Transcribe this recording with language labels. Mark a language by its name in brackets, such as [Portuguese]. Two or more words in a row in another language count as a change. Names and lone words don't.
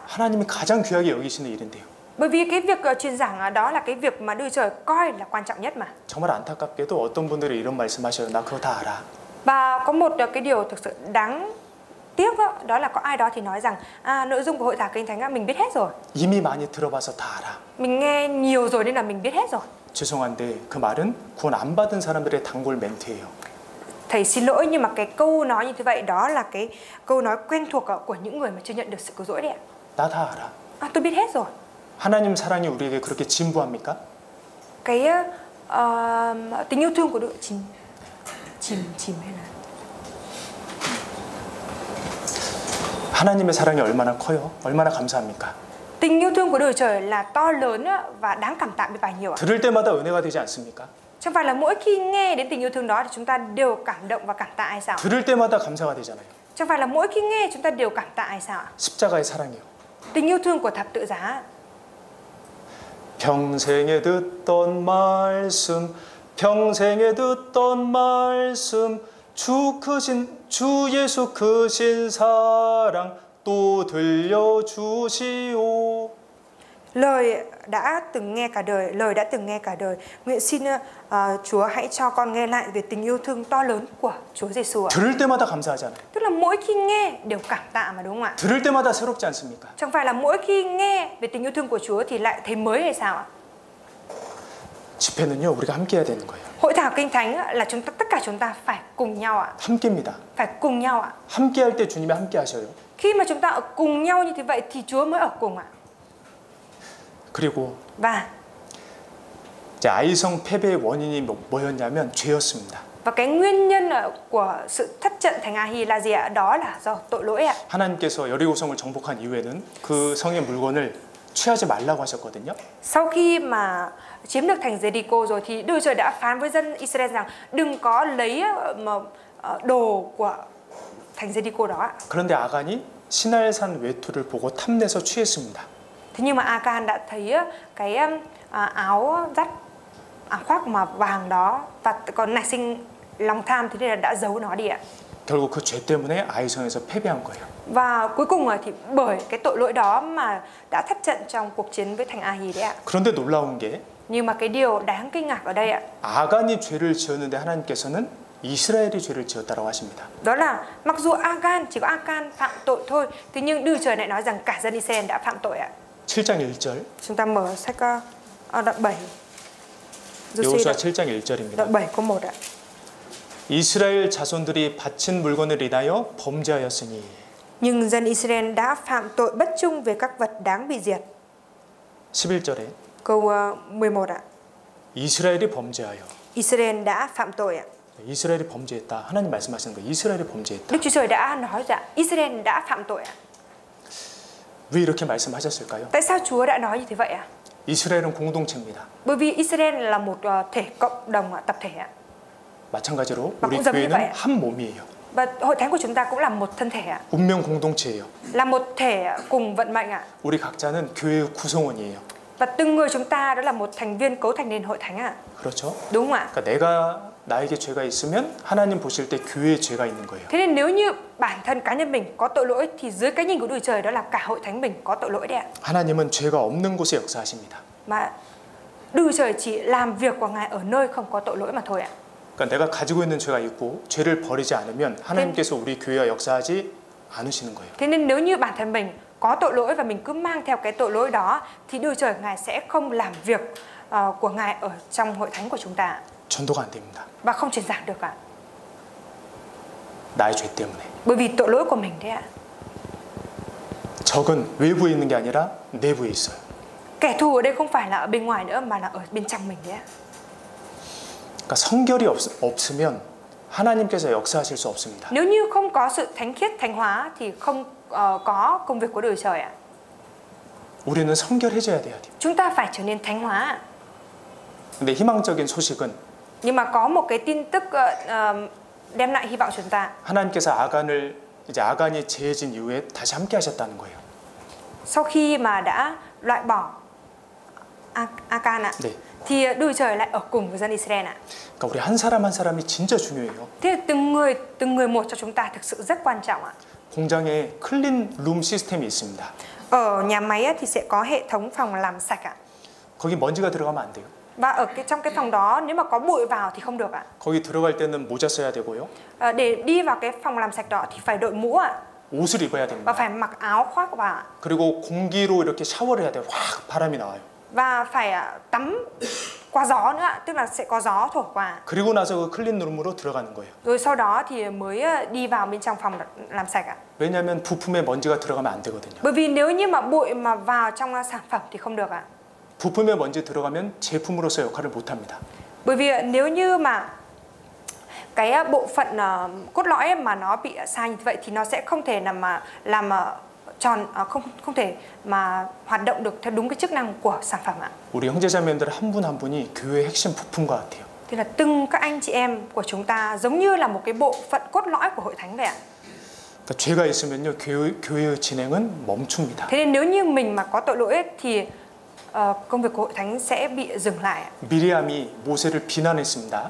[Korean] 하나님이 가장 귀하게 여기시는 일인데요. [Vietnamese] Bởi vì cái việc truyền giảng đó là cái việc mà Đức Chúa Trời coi là quan trọng nhất mà. [Korean] 정말 안타깝게도 어떤 분들이 이런 말씀하셔요. 나 그거 다 알아. [Vietnamese] Và có một cái điều thực sự đáng tiếc đó là có ai đó thì nói rằng nội dung của hội thảo kinh thánh mình biết hết rồi. [Korean] 이미 많이 들어봐서 다 알아. [Vietnamese] Mình nghe nhiều rồi nên là mình biết hết rồi. [Korean] 죄송한데 그 말은 구원 안 받은 사람들의 단골 멘트예요. [Vietnamese] Thầy xin lỗi nhưng mà cái câu nói như thế vậy đó là cái câu nói quen thuộc của những người mà chưa nhận được sự cứu rỗi đấy ạ. [Korean] 나 다 알아. [Vietnamese] Tôi biết hết rồi. [Korean] 하나님 사랑이 우리에게 그렇게 진부합니까? [Vietnamese] Cái tình yêu thương của Đức chìm hay là [Korean] 하나님의 사랑이 얼마나 커요? 얼마나 감사합니까? [Vietnamese] tình yêu thương của Đức Trời là to lớn và đáng cảm tạ biết bao nhiêu ạ. [Korean] 들을 때마다 은혜가 되지 않습니까? [Vietnamese] Chẳng phải là mỗi khi nghe đến tình yêu thương đó thì chúng ta đều cảm động và cảm tạ hay sao? [Korean] 들을 때마다 감사가 되잖아요. [Vietnamese] Chẳng phải là mỗi khi nghe chúng ta đều cảm tạ hay sao ạ? [Korean] 십자가의 사랑이요. [Vietnamese] Tình yêu thương của thập tự giá. [Korean] 평생에 듣던 말씀, 평생에 듣던 말씀, 주 예수 크신 사랑 또 들려주시오. [Vietnamese] Lời đã từng nghe cả đời, lời đã từng nghe cả đời. Nguyện xin Chúa hãy cho con nghe lại về tình yêu thương to lớn của Chúa Giêsu ạ. [Korean] 들을 때마다 감사하잖아요. [Vietnamese] Tức là mỗi khi nghe đều cảm tạ mà đúng không ạ? [Korean] 들을 때마다 새롭지 않습니까? [Vietnamese] Chẳng phải là mỗi khi nghe về tình yêu thương của Chúa thì lại thấy mới hay sao ạ? [Korean] 집회는요, 우리가 함께 해야 되는 거예요. [Vietnamese] Hội thảo Kinh Thánh là tất cả chúng ta phải cùng nhau ạ. [Korean] 함께입니다. [Vietnamese] Phải cùng nhau ạ. [Korean] 함께 할 때 주님이 함께 하셔요. [Vietnamese] Khi mà chúng ta ở cùng nhau như thế vậy thì Chúa mới ở cùng ạ. [Korean] 그리고 [Vietnamese] Và [Korean] 이제 아이성 패배의 원인이 뭐였냐면 죄였습니다. [Vietnamese] và cái nguyên nhân của sự thất trận thành A-hi là gì ạ? Đó là do tội lỗi ạ. [Korean] 하나님께서 여리고성을 정복한 이후에는 그 성의 물건을 취하지 말라고 하셨거든요. [Vietnamese] Sau khi mà chiếm được thành Jericho rồi thì Đức Chúa Trời đã phán với dân Israel rằng đừng có lấy đồ của thành Jericho đó ạ. [Korean] 그런데 아간이 시날산 외투를 보고 탐내서 취했습니다. [Vietnamese] Thế nhưng mà Akan đã thấy cái áo khoác mà vàng đó và còn nảy sinh lòng tham, thế nên là đã giấu nó đi ạ. [Korean] 결국 그 죄 때문에 아이성에서 패배한 거예요. [Vietnamese] Và cuối cùng thì bởi cái tội lỗi đó mà đã thất trận trong cuộc chiến với thành A-hi đấy ạ. [Korean] 그런데 놀라운 게 [Vietnamese] Nhưng mà cái điều đáng kinh ngạc ở đây ạ, [Korean] 아간이 죄를 지었는데 하나님께서는 이스라엘이 죄를 지었다라고 하십니다. [Vietnamese] đó là mặc dù chỉ có Akan phạm tội thôi, thế nhưng Đức Chúa Trời lại nói rằng cả dân Israel đã phạm tội ạ. [Korean] 7장 1절. [Vietnamese] Chúng ta mở sách đoạn 7. [Korean] 여호수아 7장 1절입니다. [Vietnamese] Đoạn 7 câu 1 ạ. [Korean] 이스라엘 자손들이 바친 물건을 인하여 범죄하였으니. [Vietnamese] Nhưng dân Israel đã phạm tội bất trung về các vật đáng bị diệt. [Korean] 11절에 [Vietnamese] Câu 11 ạ. [Korean] 이스라엘이 범죄하여. [Vietnamese] Israel đã phạm tội ạ. [Korean] 이스라엘이 범죄했다. 하나님 말씀하시는 거예요. 이스라엘이 범죄했다. [Vietnamese] Đức Chúa Trời đã nói rằng Israel đã phạm tội ạ. [Korean] 왜 이렇게 말씀하셨을까요? [Vietnamese] Tại sao Chúa đã nói như thế vậy ạ? [Korean] 이스라엘은 공동체입니다. [Vietnamese] Bởi vì Israel là một thể cộng đồng, tập thể ạ. [Korean] 마찬가지로 [Vietnamese] Và [Korean] 우리 [Vietnamese] cũng giống như vậy [Korean] 교회는 [Vietnamese] ạ. [Korean] 한 몸이에요. [Vietnamese] Và hội thánh của chúng ta cũng là một thân thể ạ. [Korean] 운명 공동체예요. [Vietnamese] Là một thể cùng vận mệnh ạ. [Korean] 우리 각자는 교회의 구성원이에요. [Vietnamese] Và từng người chúng ta đó là một thành viên cấu thành nên hội thánh ạ. [Korean] 그렇죠? [Vietnamese] Đúng không ạ? [Korean] 그러니까 내가 나에게 죄가 있으면 하나님 보실 때 교회에 죄가 있는 거예요. [Vietnamese] Thế nên nếu như bản thân cá nhân mình có tội lỗi thì dưới cái nhìn của Đức Chúa Trời đó là cả hội thánh mình có tội lỗi đấy ạ. [Korean] 하나님은 죄가 없는 곳에 역사하십니다. [Vietnamese] Mà Đức Chúa Trời chỉ làm việc của Ngài ở nơi không có tội lỗi mà thôi ạ. [Korean] 그러니까 내가 가지고 있는 죄가 있고 죄를 버리지 않으면 하나님께서 우리 교회와 역사하지 않으시는 거예요. [Vietnamese] Thế nên nếu như bản thân mình có tội lỗi và mình cứ mang theo cái tội lỗi đó thì Đức Chúa Trời Ngài sẽ không làm việc của Ngài ở trong hội thánh của chúng ta [Korean] 전도가 안 됩니다. [Vietnamese] và không truyền giảng được ạ. [Korean] 나의 죄 때문에. [Vietnamese] Bởi vì tội lỗi của mình đấy ạ. [Korean] 적은 외부에 있는 게 아니라 내부에 있어요. [Vietnamese] Kẻ thù ở đây không phải là ở bên ngoài nữa mà là ở bên trong mình đấy ạ. [Korean] 그러니까 성결이 없으면 하나님께서 역사하실 수 없습니다. [Vietnamese] Nếu như không có sự thánh khiết, thánh hóa thì không có công việc của Đức Chúa Trời ạ. [Korean] 우리는 성결해져야 돼요. [Vietnamese] Chúng ta phải trở nên thánh hóa. [Korean] 근데 희망적인 소식은 [Vietnamese] Nhưng mà có một cái tin tức đem lại hy vọng chúng ta. [Korean] 하나님께서 아간이 죄진 이후에 다시 함께 하셨다는 거예요. [Vietnamese] Sau khi mà đã loại bỏ Akan ạ, [Korean] 네. [Vietnamese] thì Đức Chúa Trời lại ở cùng với dân Israel ạ. [Korean] 그러니까 우리 한 사람 한 사람이 진짜 중요해요. [Vietnamese] Thế là từng người một cho chúng ta thực sự rất quan trọng ạ. [Korean] 공장에 클린 룸 시스템이 있습니다. [Vietnamese] Ở nhà máy thì sẽ có hệ thống phòng làm sạch ạ. [Korean] 거기 먼지가 들어가면 안 돼요. [Vietnamese] Và trong cái phòng đó nếu mà có bụi vào thì không được ạ. [Korean] 거기 들어갈 때는 모자 써야 되고요. [Vietnamese] Để đi vào cái phòng làm sạch đó thì phải đội mũ ạ. [Korean] 옷을 입어야 [Vietnamese] Và [Korean] 됩니다. [Vietnamese] phải mặc áo khoác vào ạ. [Korean] 그리고 공기로 이렇게 샤워를 해야 돼요. 확 바람이 나와요. [Vietnamese] Và phải tắm qua gió nữa ạ, tức là sẽ có gió thổi qua. [Korean] 그리고 나서 그 클린 룸으로 들어가는 거예요. [Vietnamese] Rồi sau đó thì mới đi vào bên trong phòng làm sạch ạ. [Korean] 왜냐하면 부품에 먼지가 들어가면 안 되거든요. [Vietnamese] Bởi vì nếu như mà bụi mà vào trong sản phẩm thì không được ạ. [Korean] 부품에 먼지 들어가면 제품으로서 역할을 못 합니다. [Vietnamese] Bởi vì nếu như mà cái bộ phận cốt lõi mà nó bị sai như vậy thì nó sẽ không thể làm tròn, không thể mà hoạt động được theo đúng cái chức năng của sản phẩm ạ. [Korean] 우리 형제자매들 한 분 한 분이 교회의 핵심 부품과 같아요. [Vietnamese] Thì là từng các anh chị em của chúng ta giống như là một cái bộ phận cốt lõi của hội thánh vậy ạ. [Korean] 그러니까 죄가 있으면요 교회의 진행은 멈춥니다. [Vietnamese] Thế nên nếu như mình mà có tội lỗi ấy, thì công việc của hội thánh sẽ bị dừng lại. [Korean] 미리암이 모세를 비난했습니다.